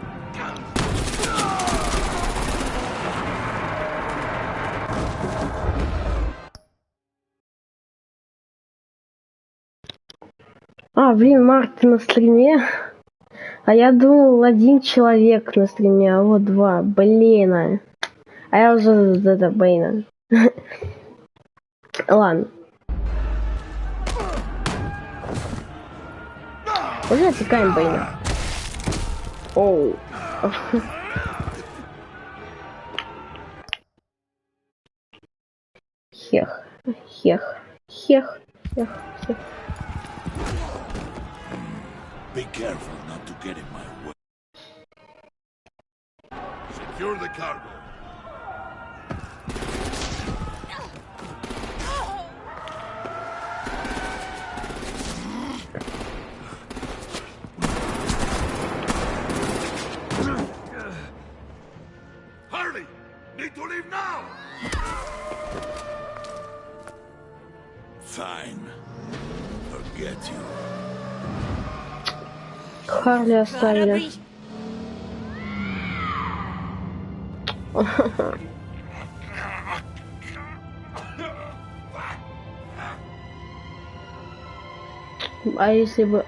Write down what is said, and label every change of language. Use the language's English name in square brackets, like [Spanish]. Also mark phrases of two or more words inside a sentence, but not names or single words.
[Russian] А, блин, Марк, ты на стриме? А я думал, один человек на стриме, а вот два. Блин. А я уже это Бэйна. Ладно. Уже отвлекаем Бэйна. Оу. Хех. Хех. Хех. Хех. Хех. [English] Be careful not to get in my way. Secure the cargo. Harley, need to leave now. Fine. Forget you. [Russian] Харли оставили. А если бы...